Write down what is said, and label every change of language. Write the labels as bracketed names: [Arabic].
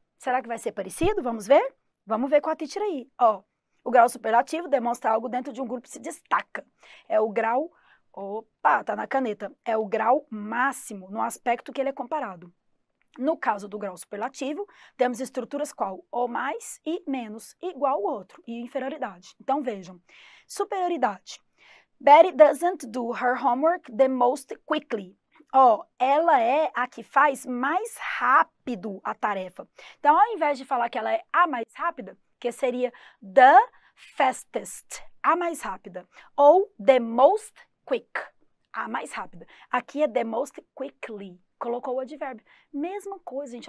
[Portuguese] Será que vai ser parecido? Vamos ver? Vamos ver com a teacher aí. Ó, o grau superlativo demonstra algo dentro de um grupo que se destaca. É o grau... Opa, tá na caneta. É o grau máximo no aspecto que ele é comparado. No caso do grau superlativo, temos estruturas qual? O mais e menos, igual ao outro, e inferioridade. Então, vejam. Superioridade. [English] Betty doesn't do her homework the most quickly. [Portuguese] Ela é a que faz mais rápido a tarefa. Então, ao invés de falar que ela é a mais rápida, que seria the fastest, a mais rápida, ou [English] the most quick, [Portuguese] a mais rápida. Aqui é [English] the most quickly. [Portuguese] Colocou o advérbio. Mesma coisa, gente.